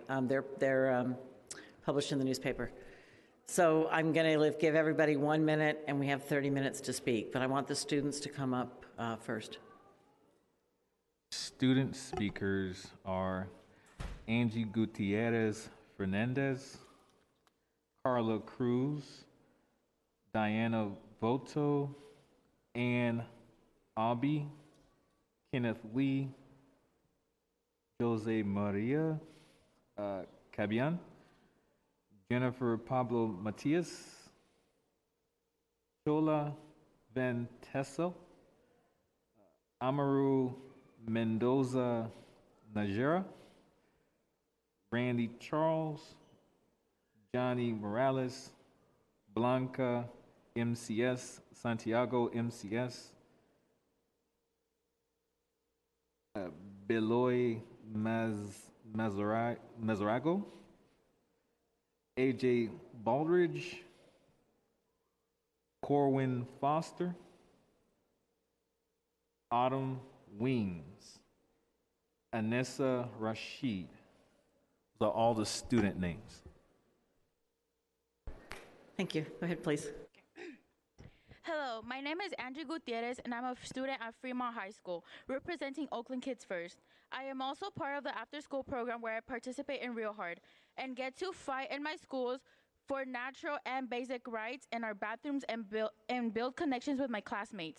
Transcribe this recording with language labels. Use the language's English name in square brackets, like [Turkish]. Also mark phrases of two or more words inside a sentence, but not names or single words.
[English] They're published in the newspaper. So I'm going to give everybody 1 minute, and we have 30 minutes to speak. But I want the students to come up first. Student speakers are Angie Gutierrez Fernandez, Carla Cruz, Diana Voto, Ann Abby, Kenneth Lee, Jose Maria Cabian, Jennifer Pablo Matias, Chola Van Tessel, Amaru Mendoza Najera, Randy Charles, Johnny Morales, Blanca MCS, Santiago MCS, Beloy Mazarago, AJ Baldridge, Corwin Foster, Autumn Weems, Anessa Rashid. Those are all the student names. Thank you. Go ahead, please. Hello, my name is Andrew Gutierrez, and I'm a student at Fremont High School, representing Oakland Kids First. I am also part of the after-school program where I participate in Real Hard and get to fight in my schools for natural and basic rights in our bathrooms and build connections with my classmates.